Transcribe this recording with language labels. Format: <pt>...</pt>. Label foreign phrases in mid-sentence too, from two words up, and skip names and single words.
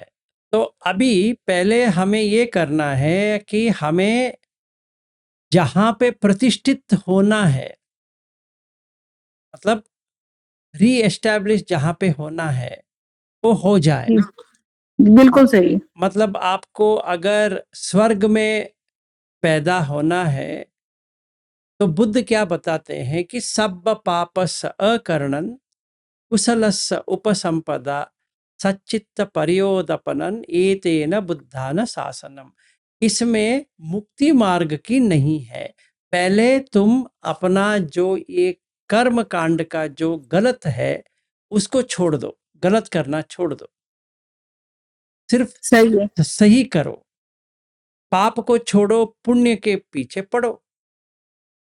<hi>तो अभी पहले हमें ये करना है कि हमें जहां पे प्रतिष्ठित होना है, मतलब री एस्टैब्लिश जहां पे होना है वो हो जाए। बिल्कुल सही। मतलब आपको अगर स्वर्ग में पैदा होना है, तो बुद्ध क्या बताते हैं कि</hi> <pi>सब पापस अकर्णन कुशलस्य उपसंपदा सच्चित्त परियोदपनन एतेन बुद्धान शासनम।</pi> <hi>इसमें मुक्ति मार्ग की नहीं है। पहले तुम अपना जो ये कर्म कांड का जो गलत है उसको छोड़ दो, गलत करना छोड़ दो, सिर्फ सही है। सही करो, पाप को छोड़ो, पुण्य के पीछे पड़ो।</hi>